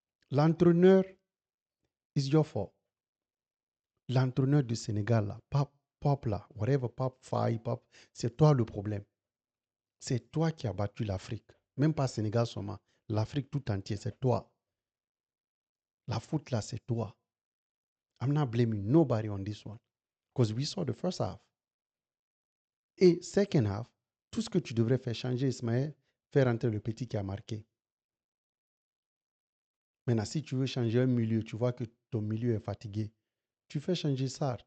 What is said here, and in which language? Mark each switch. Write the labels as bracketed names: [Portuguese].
[French] L'entraîneur [English] is your fault. [French] L'entraîneur du Sénégal, là, Pop là, whatever, Pop, Faye, Pop, c'est toi le problème. C'est toi qui as battu l'Afrique. Même pas Sénégal seulement. L'Afrique tout entière, c'est toi. La faute là, c'est toi. [English] I'm not blaming nobody on this one. Because we saw the first half. [French] Et [English] second half, [French] tout ce que tu devrais faire changer Ismaël, faire entrer le petit qui a marqué. Maintenant, si tu veux changer un milieu, tu vois que ton milieu est fatigué, tu fais changer Sarr.